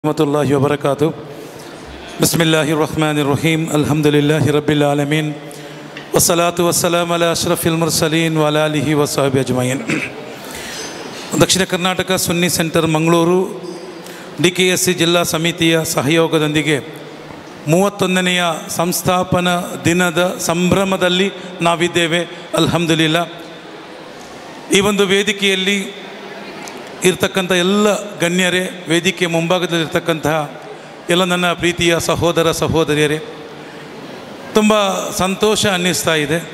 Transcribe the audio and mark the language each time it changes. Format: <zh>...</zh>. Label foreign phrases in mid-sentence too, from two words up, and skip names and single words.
<ar>رحمة الله وبركاته. بسم الله الرحمن الرحيم. الحمد لله رب العالمين والصلاة والسلام على أشرف المرسلين وعلى آله وصحبه أجمعين.</ar> <kn>ದಕ್ಷಿಣ ಕರ್ನಾಟಕ ಸುನ್ನಿ ಸೆಂಟರ್ ಮಂಗಳೂರು DKSC ಜಿಲ್ಲಾ ಸಮಿತಿಯ ಸಹಯೋಗದೊಂದಿಗೆ 31ನೆಯ ಸಂಸ್ಥಾಪನಾ ದಿನದ ಸಂಭ್ರಮದಲ್ಲಿ ನಾವಿದ್ದೇವೆ। ಅಲ್ಹಮ್ದುಲಿಲ್ಲಾ। ಈ ಒಂದು ವೇದಿಕೆಯಲ್ಲಿ ಇರ್ತಕ್ಕಂಥ ಎಲ್ಲ ಗಣ್ಯರೇ, ವೇದಿಕೆ ಮುಂಭಾಗದಲ್ಲಿರ್ತಕ್ಕಂತಹ ಎಲ್ಲ ನನ್ನ ಪ್ರೀತಿಯ ಸಹೋದರ ಸಹೋದರಿಯರೇ, ತುಂಬ ಸಂತೋಷ ಅನ್ನಿಸ್ತಾ ಇದೆ।</kn>